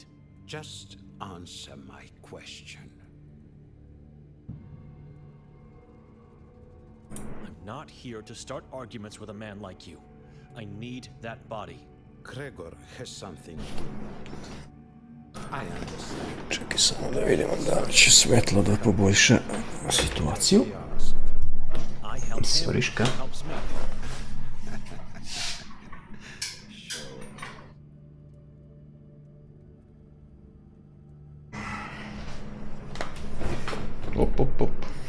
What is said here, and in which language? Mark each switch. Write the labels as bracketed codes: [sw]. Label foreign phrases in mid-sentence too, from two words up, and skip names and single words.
[en] Just answer my question. I'm not here to start arguments with a man like you. I need that body. Gregor has something. I understand. [sr] Čekaj samo da vidimo da li će svetlo da poboljša situaciju. Svoriška. Op, op, op.